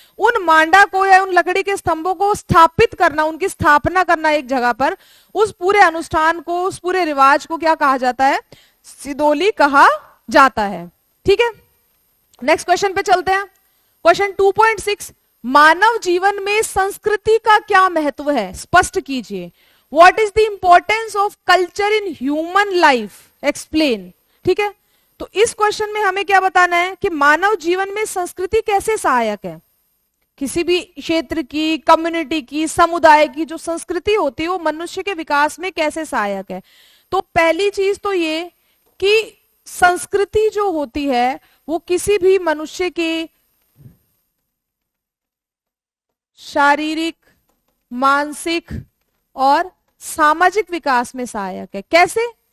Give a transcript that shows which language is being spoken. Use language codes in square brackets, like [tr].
[hi] उन मांडा को या उन लकड़ी के स्तंभों को स्थापित करना, उनकी स्थापना करना एक जगह पर, उस पूरे अनुष्ठान को, उस पूरे रिवाज को क्या कहा जाता है, सिदोली कहा जाता है। ठीक है, नेक्स्ट क्वेश्चन पे चलते हैं। क्वेश्चन 2.6, मानव जीवन में संस्कृति का क्या महत्व है, स्पष्ट कीजिए। [en] What is the importance of culture in human life? Explain. [hi] ठीक है, तो इस क्वेश्चन में हमें क्या बताना है कि मानव जीवन में संस्कृति कैसे सहायक है। किसी भी क्षेत्र की, कम्युनिटी की, समुदाय की जो संस्कृति होती है वो मनुष्य के विकास में कैसे सहायक है। तो पहली चीज तो ये कि संस्कृति जो होती है वो किसी भी मनुष्य के शारीरिक, मानसिक और सामाजिक विकास में सहायक है। कैसे?